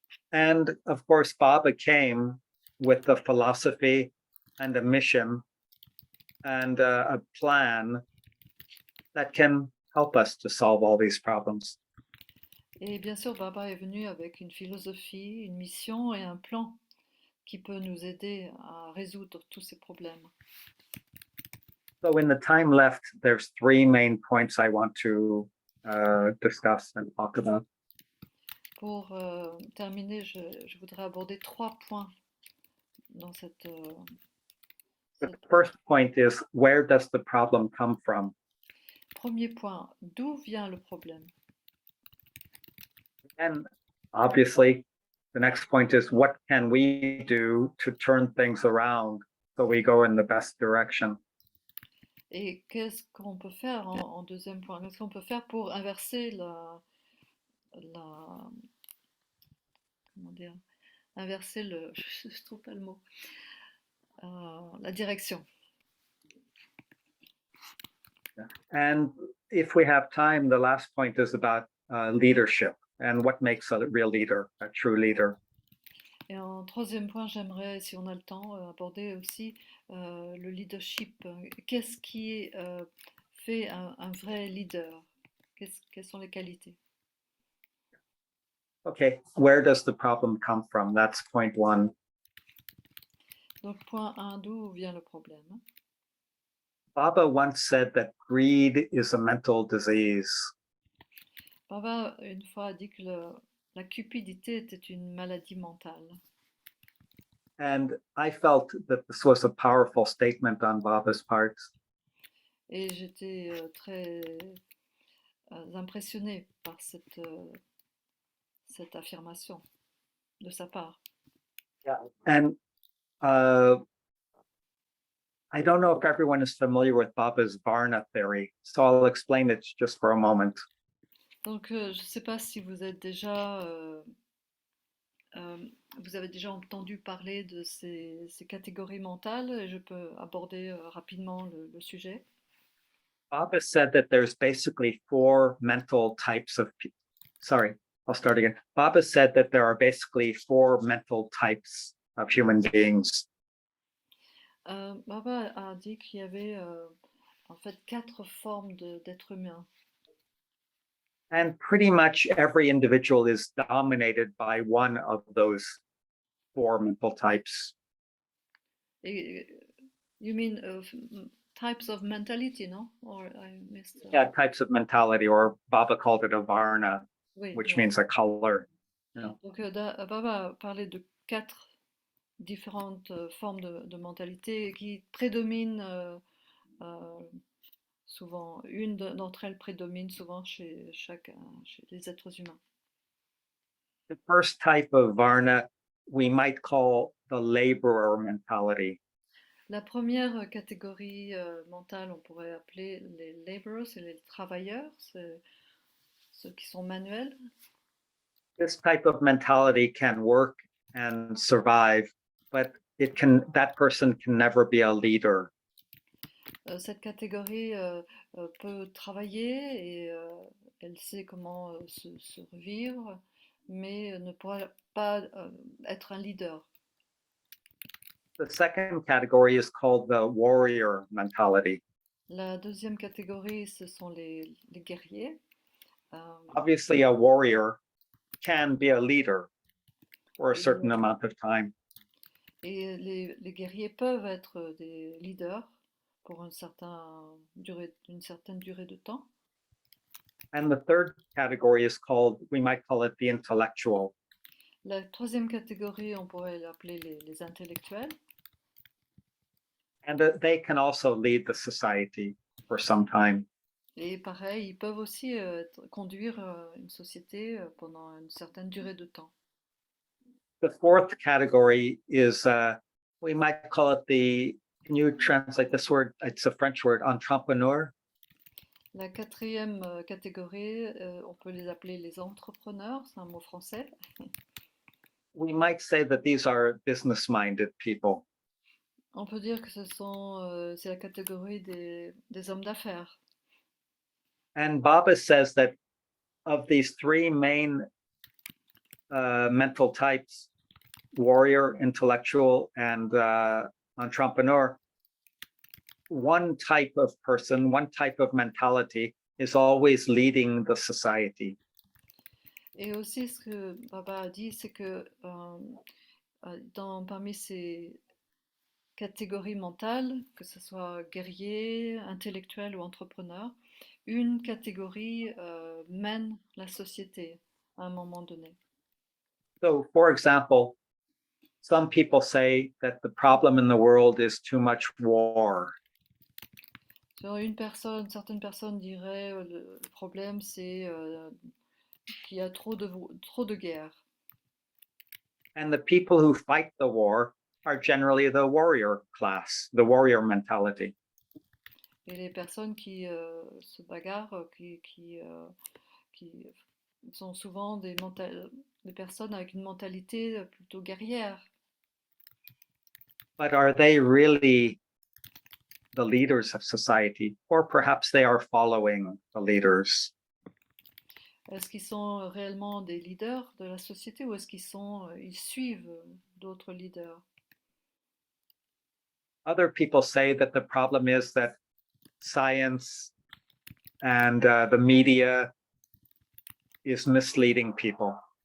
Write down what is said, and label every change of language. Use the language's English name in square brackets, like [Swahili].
[English] And of course, Baba came with a philosophy and a mission and a plan that can help us to solve all these problems. [French] Et bien sûr, Baba est venu avec une philosophie, une mission et un plan qui peut nous aider à résoudre tous ces problèmes. [English] So in the time left, there's three main points I want to discuss and talk about. [French] Pour terminer, je voudrais aborder 3 points dans cette... [English] The first point is, where does the problem come from? [French] Premier point, d'où vient le problème? [English] And obviously, the next point is, what can we do to turn things around so we go in the best direction? [French] Et qu'est-ce qu'on peut faire en deuxième point? Qu'est-ce qu'on peut faire pour inverser comment dire? Inverser je trouve pas le mot. La direction. [English] And if we have time, the last point is about leadership and what makes a real leader, a true leader. [French] Et en troisième point, j'aimerais, si on a le temps, aborder aussi le leadership. Qu'est-ce qui fait un vrai leader? Quelles sont les qualités? [English] Okay, where does the problem come from? That's point one. [French] Donc, point 1, d'où vient le problème? [English] Baba once said that greed is a mental disease. [French] Baba, une fois, a dit que la cupidité était une maladie mentale. [English] And I felt that this was a powerful statement on Baba's part. [French] Et j'étais très impressionnée par cette affirmation de sa part. [English] Yeah. And I don't know if everyone is familiar with Baba's Varna theory, so I'll explain it just for a moment. [French] Donc, je ne sais pas si vous êtes déjà, vous avez déjà entendu parler de ces catégories mentales, et je peux aborder rapidement le sujet. [English] Baba said that there's basically four mental types of people. Sorry, I'll start again. Baba said that there are basically four mental types of human beings. [French] Baba a dit qu'il y avait en fait 4 formes d'êtres humains. [English] And pretty much every individual is dominated by one of those four mental types. [French] Et, [English] you mean types of mentality, no? Or I missed. Yeah, types of mentality, or Baba called it a varna, [French] Oui, [English] which [French] donc, [English] means a color. You know. [French] donc Baba a parlé de 4 différentes formes de mentalité qui prédominent souvent. Une d'entre elles prédomine souvent chez les êtres humains. [English] The first type of varna we might call the laborer mentality. [French] La première catégorie mentale, on pourrait appeler les laborers, c'est les travailleurs, c'est ceux qui sont manuels. [English] This type of mentality can work and survive, but that person can never be a leader. [French] Cette catégorie peut travailler et elle sait comment se revivre, mais ne pourra pas être un leader. [English] The second category is called the warrior mentality. [French] La deuxième catégorie, ce sont les guerriers. [English] Obviously, a warrior can be a leader for a [French] Et [English] certain amount of time. [French] Et les guerriers peuvent être des leaders pour une certaine durée de temps. [English] And the third category is called, we might call it the intellectual. [French] La troisième catégorie, on pourrait l'appeler les intellectuels. [English] And they can also lead the society for some time. [French] Et pareil, ils peuvent aussi conduire une société pendant une certaine durée de temps. [English] The fourth category is, we might call it can you translate this word? It's a French word, entrepreneur. [French] La quatrième catégorie, on peut les appeler les entrepreneurs, c'est un mot français. [English] We might say that these are business-minded people. [French] On peut dire que c'est la catégorie des hommes d'affaires. [English] And Baba says that of these three main mental types, warrior, intellectual, and entrepreneur, one type of person, one type of mentality is always leading the society. [French] Et aussi, ce que Baba a dit, c'est que parmi ces catégories mentales, que ce soit guerrier, intellectuel ou entrepreneur, une catégorie mène la société à un moment donné. [English] So, for example, some people say that the problem in the world is too much war. [French] Sur certaines personnes diraient le problème c'est qu'il y a trop de guerres. [English] And the people who fight the war are generally the warrior class, the warrior mentality. [French] Et les personnes qui se bagarrent, qui sont souvent des personnes avec une mentalité plutôt guerrière. [English] But are they really the leaders of society? Or perhaps they are following the leaders? [French] Est-ce qu'ils sont réellement des leaders de la société ou est-ce ils suivent d'autres leaders? [English] Other people say that the problem is that science and the media is misleading people.